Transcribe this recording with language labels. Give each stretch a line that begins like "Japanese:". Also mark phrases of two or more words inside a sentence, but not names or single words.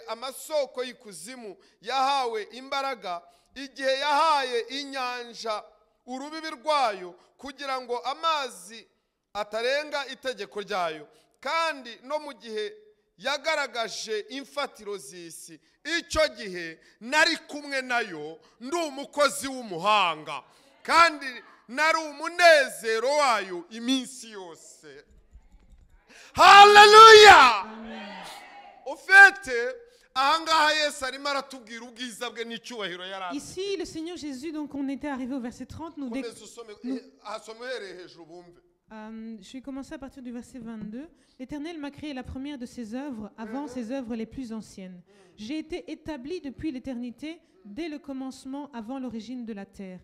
Kinyarwanda: amasoko y'ikuzimu yahawe imbaraga, igihe yahaye inyanja urubibi rwayo kugira ngo amazi atarenga itegeko ryayo, kandi no mu gihe yagaragaje imfatiro z'isi, icyo gihe nari kumwe nayo ndi umukozi w'umuhanga, kandi nari umunezero wayo iminsi yose. Haleluya! Ufite ahangaha Yesu arimo aratubwira ubwiza bwe n'icyubahiro yari.
French: Ici le Seigneur Jésus, donc on était arrivé au verset 30, je vais commencer à partir du verset 22. L'Éternel m'a créé la première de ses œuvres avant ses œuvres les plus anciennes. J'ai été établi depuis l'éternité, dès le commencement, avant l'origine de la terre.